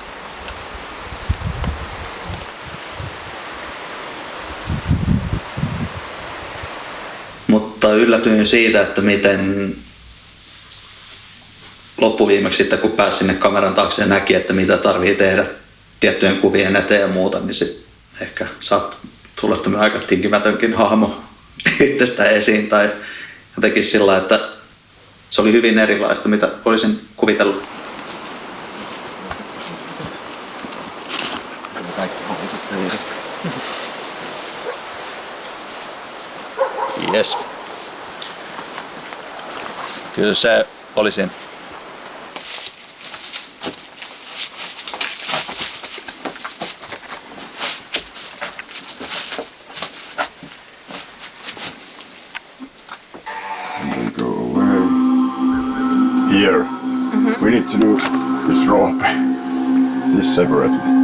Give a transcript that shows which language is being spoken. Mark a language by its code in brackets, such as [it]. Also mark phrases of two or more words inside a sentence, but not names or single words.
[fi] Mutta yllätyin siitä, että miten loppuviimeksi sitten kun pääsi sinne kameran taakse ja näki, että mitä tarvii tehdä tiettyjen kuvien eteen ja muuta, niin sit ehkä saat tulla tämmöinen aika tinkimätönkin hahmo itsestä esiin tai jotenkin sillä, että se oli hyvin erilaista, mitä olisin kuvitellut. [en] Yes. [fi] Kyllä se olisin. [en] Here, we need to do this rope, this separately.